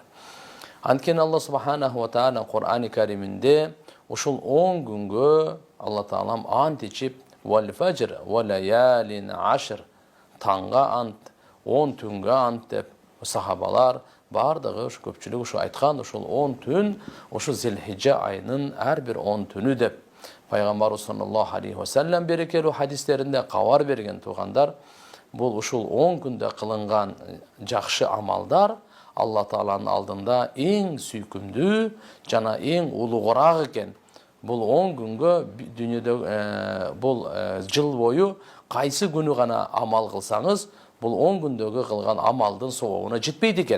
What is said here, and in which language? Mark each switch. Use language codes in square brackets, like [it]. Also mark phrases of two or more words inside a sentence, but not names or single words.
[ky] Анткени Алла [ar] سبحانه وتعالى [ky] Кур'ани Кариминде ушул 10 күнгө Алла Таалам ант ичип, [ar] «والفجر وليال عشر», [ky] таңга ант, 10 түнгө ант деп сахабалар бардыгы ушу көпчүлүк ушу айткан, ушул 10 түн ушу Зилхижжа айынын ар бир 10 түнү деп. Пайгамбарыбыз [ar] صلى الله عليه وسلم [ky] берекелүү хадистеринде кабар берген тугандар, бул ушул 10 күндө кылынган жакшы амалдар Алла Тааланын алдында эң сүйкүмдүү жана эң улугураак экен. Бул 10 күнгө дүйнөдө бул жыл бою кайсы күнү гана амал кылсаңыз, бул 10 күндөгү кылган амалдын сообуна жетпейт экен.